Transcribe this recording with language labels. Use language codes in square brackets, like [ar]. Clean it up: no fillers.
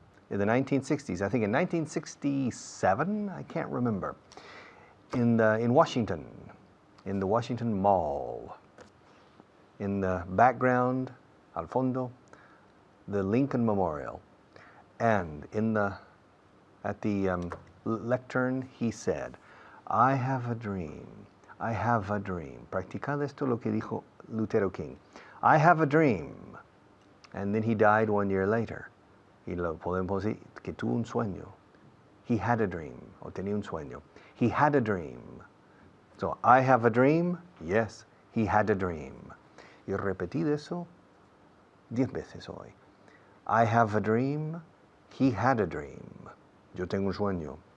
[en] In the 1960s, I think in 1967, I can't remember, in Washington, in the Washington Mall. In the background, [es] al fondo, [en] the Lincoln Memorial. And at the lectern, he said, I have a dream. I have a dream. [es] Practicad esto lo que dijo Lutero King. [en] I have a dream. And then he died 1 year later. [es] Y lo podemos decir que tuvo un sueño. [en] He had a dream, [es] o tenía un sueño. [en] He had a dream. So, I have a dream. Yes, he had a dream. [es] Y repetid eso 10 veces hoy. [en] I have a dream. He had a dream. [es] Yo tengo un sueño.